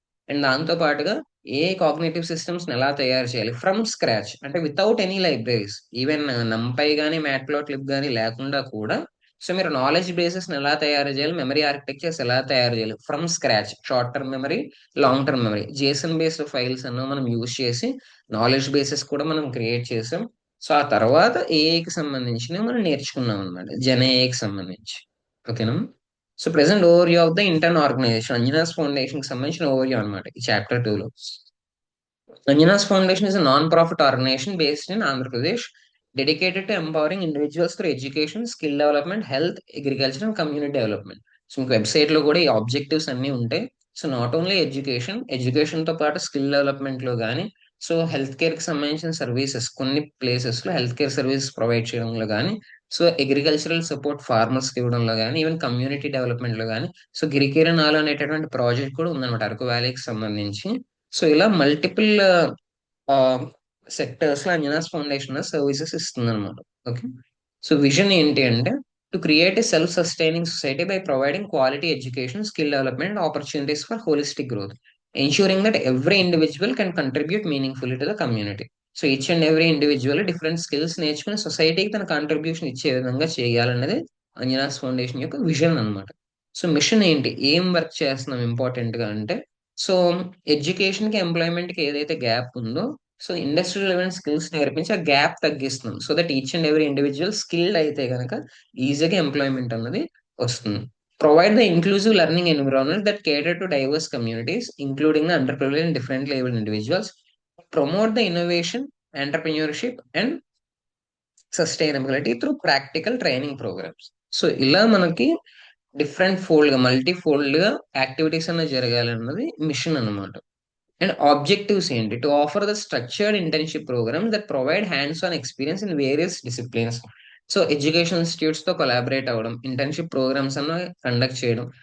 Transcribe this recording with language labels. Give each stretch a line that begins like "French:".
Telugu: And దాంతో పాటుగా ఏ cognitive systems ఎలా తయారు చేయాలి ఫ్రమ్ స్క్రాచ్, అంటే వితౌట్ ఎనీ లైబ్రరీస్, ఈవెన్ నంపై కానీ మ్యాట్ప్లాట్లిబ్ కానీ లేకుండా కూడా సో మీరు నాలెడ్జ్ బేసెస్ ఎలా తయారు చేయాలి, మెమరీ ఆర్కిటెక్చర్స్ ఎలా తయారు చేయాలి from scratch, short term memory, long term memory, Jason based files అన్న మనం యూజ్ చేసి నాలెడ్జ్ బేసెస్ కూడా మనం క్రియేట్ చేసాం. సో ఆ తర్వాత ఏఐకి సంబంధించినవి మనం నేర్చుకున్నాం అనమాట, జెన్ ఏఐకి సంబంధించి. ఓకేనా? So present over of the intern organisation Anjana's foundation కి సంబంధించిన ఓవర్ అనమాట ఈ చాప్టర్ 2 లో.
English: Anjana's Foundation is a non-profit organization based in Andhra Pradesh, dedicated to empowering individuals through education, skill development, health, agriculture, and community development.
Telugu: So మీకు website లో కూడా ఈ objectives అన్ని ఉంటాయి. సో నాట్ ఓన్లీ ఎడ్యుకేషన్ తో పాటు skill development లో కానీ, సో హెల్త్ కేర్ కి సంబంధించిన సర్వీసెస్ కొన్ని ప్లేసెస్ లో హెల్త్ కేర్ సర్వీసెస్ ప్రొవైడ్ చేయడంలో కానీ, సో అగ్రికల్చరల్ సపోర్ట్ ఫార్మర్స్ కి ఇవ్వడంలో కానీ, ఈవెన్ కమ్యూనిటీ డెవలప్మెంట్ లో కానీ, సో గిరికీరనాలు అనేటటువంటి ప్రాజెక్ట్ కూడా ఉందన్నమాట అరకు వ్యాలీకి సంబంధించి. సో ఇలా మల్టిపుల్ సెక్టర్స్ లో అంజనాస్ ఫౌండేషన్ సర్వీసెస్ ఇస్తుంది అనమాట. ఓకే. సో విజన్ ఏంటి అంటే
English: To create a self sustaining society by providing quality education, skill development, opportunities for holistic growth, ensuring that every individual can contribute meaningfully to the community.
Telugu: So each and every individual different skills నేర్చుకుని సొసైటీకి తన contribution ఇచ్చే విధంగా చేయాలన్నది Anjana's foundation యొక్క vision అన్నమాట. So machine ఏంటి, ఏం వర్క్ చేస్తున్నాం ఇంపార్టెంట్ గా అంటే సో ఎడ్యుకేషన్ కి ఎంప్లాయ్మెంట్ కి ఏదైతే గ్యాప్ ఉందో సో ఇండస్ట్రియల్ రిలవెంట్ స్కిల్స్ నేర్పించి ఆ gap తగ్గిస్తున్నాం. So that each and every individual skilled అయితే కనుక ఈజీగా ఎంప్లాయ్మెంట్ అన్నది వస్తుంది.
English: Provide the inclusive learning environment that cater to diverse communities, including the underprivileged and differently abled individuals. Promote the innovation, entrepreneurship, and sustainability through practical training programs.
Telugu: So ఇలా మనకి different fold గా multi fold గా activities అన్న జరగాలన్నది machine అన్నమాట.
English: And objectives ఏంటి, to offer the structured internship program that provide hands on experience in various disciplines.
Telugu: So education institutes తో collaborate అవ్వడం, internship programmes అన్న కండక్ట్ చేయడం.